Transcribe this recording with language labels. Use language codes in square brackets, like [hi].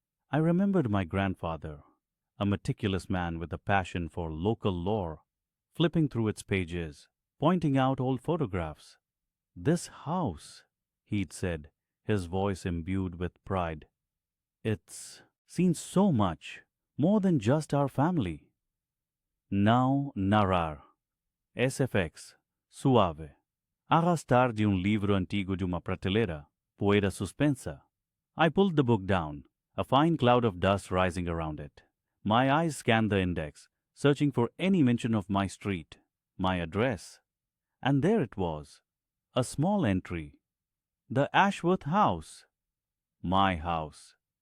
[en] I remembered my grandfather, a meticulous man with a passion for local lore, flipping through its pages, pointing out old photographs. "This house," he'd said, his voice imbued with pride. "It's seen so much, more than just our family." [pt] Now narrar. SFX. Suave. Arrastar de livro antigo de uma prateleira. Poeira suspensa. [en] I pulled the book down, a fine cloud of dust rising around it. My eyes scanned the index, searching for any mention of my street, my address. And there it was, a small entry. The Ashworth House. My house.